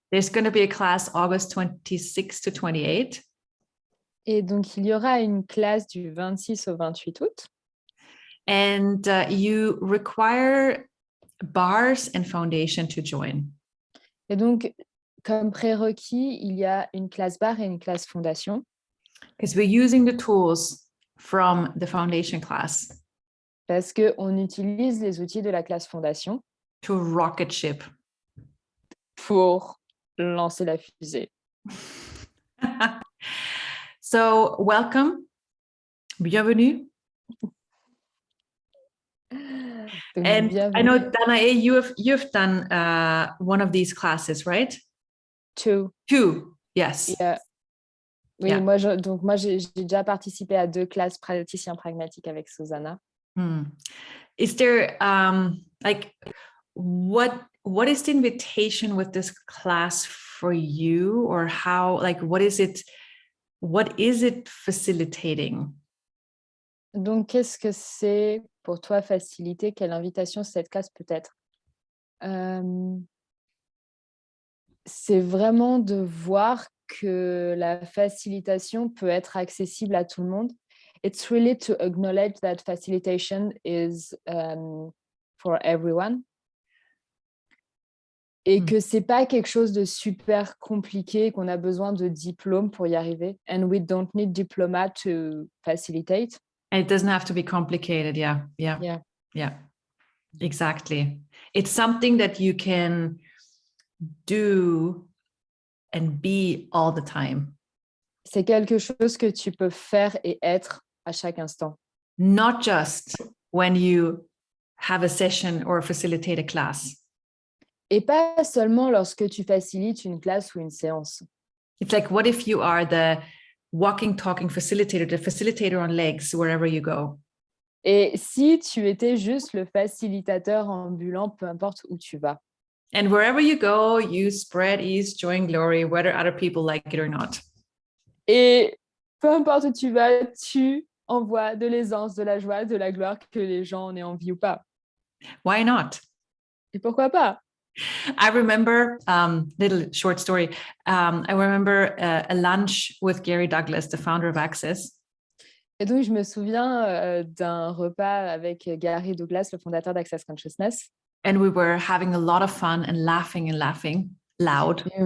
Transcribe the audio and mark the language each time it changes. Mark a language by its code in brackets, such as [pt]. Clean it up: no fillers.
[en] There's going to be a class August 26 to 28. [fr] Et donc, il y aura une classe du 26 au 28 août. [en] And you require bars and foundation to join. [fr] Et donc, comme prérequis, il y a une classe barre et une classe fondation. [en] Because we're using the tools from the foundation class. [fr] Parce qu'on utilise les outils de la classe fondation. [en] To rocket ship. [fr] Pour lancer la fusée. [en] So, welcome. [fr] Bienvenue. Donc, [en] and [fr] bienvenue. [en] I know, Danae, you've done one of these classes, right? Two. Yes. Yeah. [fr] Oui, [en] yeah. [fr] moi, j'ai déjà participé à 2 classes praticiens pragmatiques avec Susanna. [en] Is there like what is the invitation with this class for you, or how, like, what is it facilitating? [fr] Donc, qu'est-ce que c'est pour toi faciliter? Quelle invitation cette classe peut être? C'est vraiment de voir que la facilitation peut être accessible à tout le monde. [en] It's really to acknowledge that facilitation is for everyone. [fr] Et que c'est pas quelque chose de super compliqué, qu'on a besoin de diplôme pour y arriver. [en] And we don't need diploma to facilitate. And it doesn't have to be complicated. Yeah. Exactly. It's something that you can do and be all the time. [fr] C'est quelque chose que tu peux faire et être à chaque instant. [en] Not just when you have a session or facilitate a class. [fr] Et pas seulement lorsque tu facilites une classe ou une séance. [en] It's like, what if you are the walking, talking facilitator, the facilitator on legs, wherever you go? [fr] Et si tu étais juste le facilitateur ambulant, peu importe où tu vas. [en] And wherever you go, you spread ease, joy, and glory, whether other people like it or not. [fr] Et peu importe où tu vas, tu envoies de l'aisance, de la joie, de la gloire, que les gens en aient envie ou pas. [en] Why not? [fr] Et pourquoi pas? [en] I remember, little short story. I remember a lunch with Gary Douglas, the founder of Access. [fr] Et donc, je me souviens d'un repas avec Gary Douglas, le fondateur d'Access Consciousness. [en] And we were having a lot of fun and laughing loud.